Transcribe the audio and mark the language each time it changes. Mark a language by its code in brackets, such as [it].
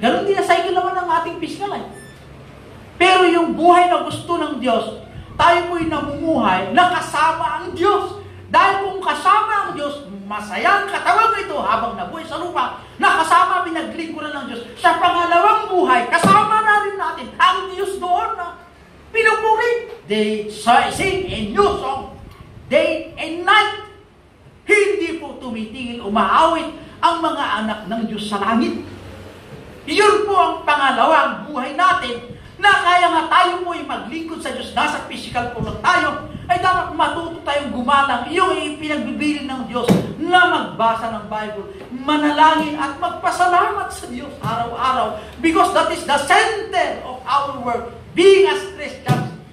[tl] Ganon din na cycle naman ng ating physical life. Pero yung buhay na gusto ng Diyos, tayo po'y namumuhay na kasama ang Diyos. Dahil kung kasama ang Diyos, masayang katawan ito habang nabuhay sa lupa, na kasama pinaglingkuran ng Diyos. Sa pangalawang buhay, kasama na rin natin ang Diyos doon na pinupuri. [en] They sing a new song, day and night. [tl] Hindi po tumitigil, umaawit ang mga anak ng Diyos sa langit. Iyon po ang pangalawang buhay natin na kaya nga tayo po ay maglingkod sa Diyos, nasa physical po lang tayo, ay dapat matuto tayong gumalang. Iyon ay pinagbibilin ng Diyos na magbasa ng Bible, manalangin at magpasalamat sa Diyos araw-araw [en] because that is the center of our work, being as Christians.